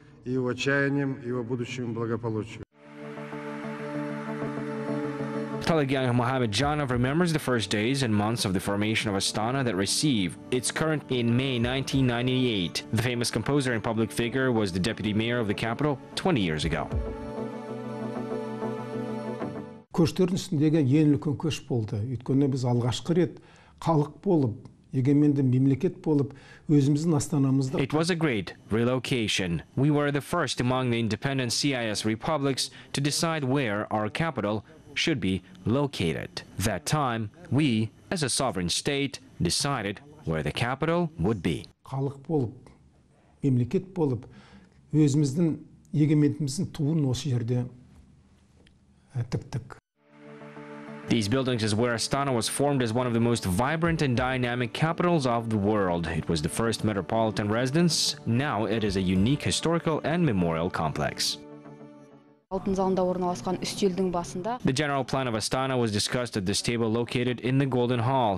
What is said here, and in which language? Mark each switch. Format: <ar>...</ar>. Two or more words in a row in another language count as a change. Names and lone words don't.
<en>Telegang Mohamedjanov remembers the first days and months of the formation of Astana that received its current in May 1998. The famous composer and public figure was the deputy mayor of the capital 20 years ago.</en> <kk>Көштердің үстіндегі ең үлкен көш болды. Өйткені біз алғашқы рет халық болып егеменді мемлекет болып, өзіміздің астанамызда.</kk> <en>It was a great relocation. We were the first among the independent CIS republics to decide where our capital should be located. That time, we, as a sovereign state, decided where the capital would be.</en> <kk>Халық болып, мемлекет болып, өзіміздің егемендігіміздің туын осы жерде тіктік.</kk> <en>These buildings is where Astana was formed as one of the most vibrant and dynamic capitals of the world. It was the first metropolitan residence. Now it is a unique historical and memorial complex. The general plan of Astana was discussed at this table located in the Golden Hall.</en>